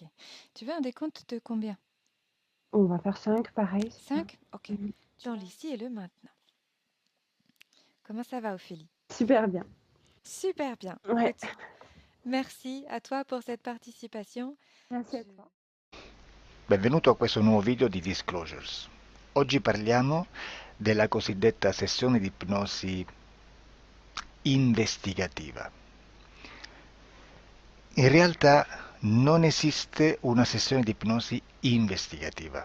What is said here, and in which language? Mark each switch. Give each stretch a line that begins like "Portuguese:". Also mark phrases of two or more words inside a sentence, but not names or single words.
French: Tu veux un décompte de combien? On va faire 5, pareil, c'est ça. 5. Ok. Mhm. Dans l'ici et le maintenant. Comment ça va, Ophélie? Super bien. Super bien. Ouais, Écoute, merci à toi pour cette participation. merci à Je- toi.
Italian: Benvenuto a questo nuovo video di Disclosures. Oggi parliamo della cosiddetta sessione di ipnosi investigativa. In realtà non esiste una sessione di ipnosi investigativa.